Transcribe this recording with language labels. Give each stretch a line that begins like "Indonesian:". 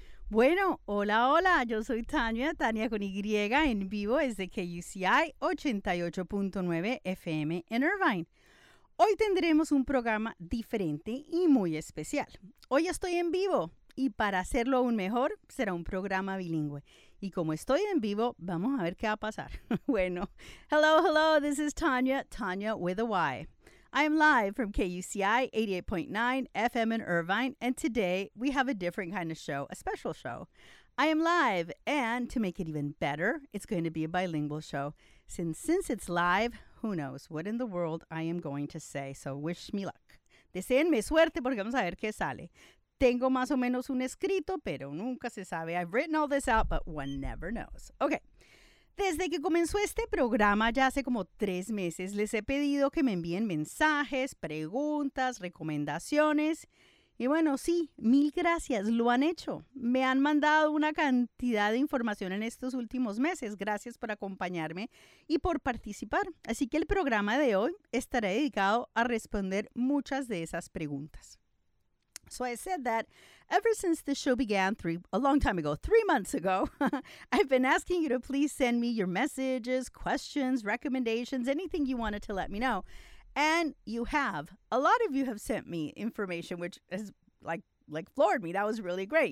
Spanish: Bueno, hola, hola, yo soy Tania, Tania con Y, en vivo desde KUCI 88.9 FM en Irvine. Hoy tendremos un programa diferente y muy especial. Hoy estoy en vivo y para hacerlo aún mejor, será un programa bilingüe. Y como estoy en vivo, vamos a ver qué va a pasar.
English: Bueno, hello, hello, this is Tania, Tania with a Y. I am live from KUCI 88.9 FM in Irvine, and today we have a different kind of show, a special show. I am live, and to make it even better, it's going to be a bilingual show. Since it's live, who knows what in the world I am going to say, so wish me luck.
Spanish: Deseenme suerte porque vamos a ver qué sale. Tengo más o menos un escrito, pero nunca se sabe.
English: I've written all this out, but one never knows. Okay.
Spanish: Desde que comenzó este programa, ya hace como 3 meses, les he pedido que me envíen mensajes, preguntas, recomendaciones. Y bueno, sí, mil gracias, lo han hecho. Me han mandado una cantidad de información en estos últimos meses. Gracias por acompañarme y por participar. Así que el programa de hoy estará dedicado a responder muchas de esas preguntas.
English: So I said that ever since the show began three months ago, I've been asking you to please send me your messages, questions, recommendations, anything you wanted to let me know. And you have. A lot of you have sent me information, which has like floored me. That was really great.